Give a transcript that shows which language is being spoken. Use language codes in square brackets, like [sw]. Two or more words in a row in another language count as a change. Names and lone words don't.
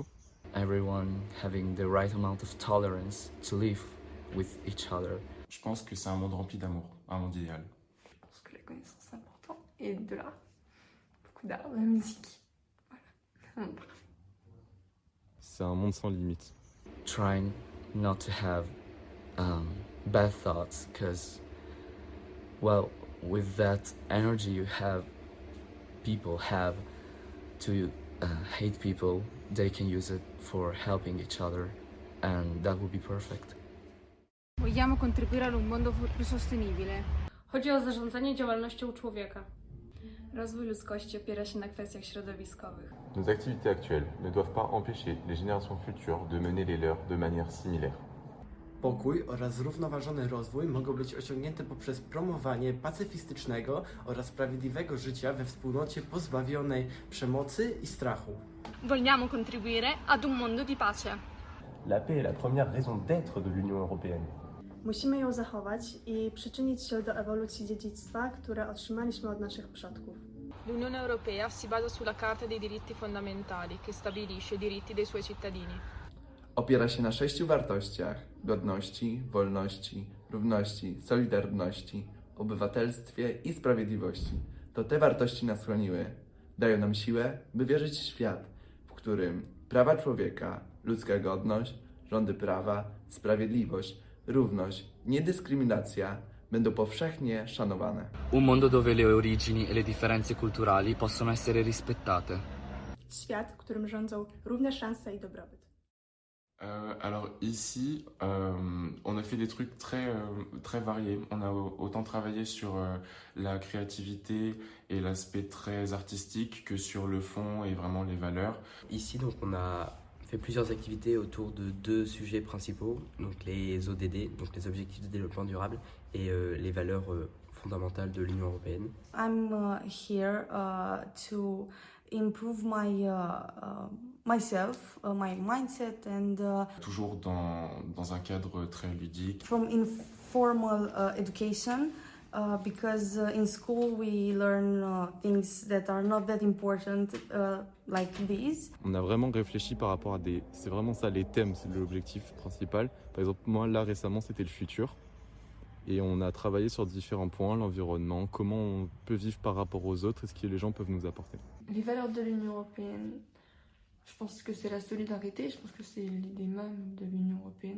[en] Everyone having the right amount of tolerance to live with each other. [fr] Je pense que c'est un monde rempli d'amour, un monde idéal. Je pense que la connaissance c'est important et de l'art, beaucoup d'art, de la musique. Voilà. C'est un monde sans limite. [en] Trying not to have bad thoughts, because, well, with that energy people have to hate people, they can use it for helping each other, and that would be perfect. [it] Vogliamo contribuire ad un mondo più sostenibile. [pl] Chodzi o zarządzanie działalnością człowieka. Rozwój ludzkości opiera się na kwestiach środowiskowych. [fr] Nos activités actuelles ne doivent pas empêcher les générations futures de mener les leurs de manière similaire. [pl] Pokój oraz zrównoważony rozwój mogą być osiągnięte poprzez promowanie pacyfistycznego oraz sprawiedliwego życia we wspólnocie pozbawionej przemocy i strachu. [it] Vogliamo contribuire ad un mondo di pace. [fr] La paix est la première raison d'être de l'Union européenne. [pl] Musimy ją zachować i przyczynić się do ewolucji dziedzictwa, które otrzymaliśmy od naszych przodków. [it] L'Unione Europea si basa sulla Carta dei diritti fondamentali, che stabilisce i diritti dei suoi cittadini. [pl] Opiera się na 6 wartościach: godności, wolności, równości, solidarności, obywatelstwie i sprawiedliwości. To te wartości nas chroniły, dają nam siłę, by wierzyć w świat, w którym prawa człowieka, ludzka godność, rządy prawa, sprawiedliwość, równość, niedyskryminacja będą powszechnie szanowane. [it] Un mondo dove le origini e le differenze culturali possono essere rispettate. [pl] Świat, w którym rządzą równe szanse i dobrobyt. [fr] Alors ici, on a fait des trucs très variés. On a autant travaillé sur la créativité et l'aspect très artistique que sur le fond et vraiment les valeurs. Ici, donc, on a fait plusieurs activités autour de 2 sujets principaux, donc les ODD, donc les objectifs de développement durable, et les valeurs fondamentales de l'Union européenne. [en] I'm here to improve myself, my mindset, and [fr] toujours dans un cadre très ludique. [en] From informal education, because in school we learn things that are not that important, like these. [fr] On a vraiment réfléchi par rapport à c'est vraiment ça les thèmes, c'est l'objectif principal. Par exemple, moi là récemment c'était le futur. Et on a travaillé sur différents points, l'environnement, comment on peut vivre par rapport aux autres et ce que les gens peuvent nous apporter. Les valeurs de l'Union européenne, je pense que c'est la solidarité, je pense que c'est l'idée même de l'Union européenne.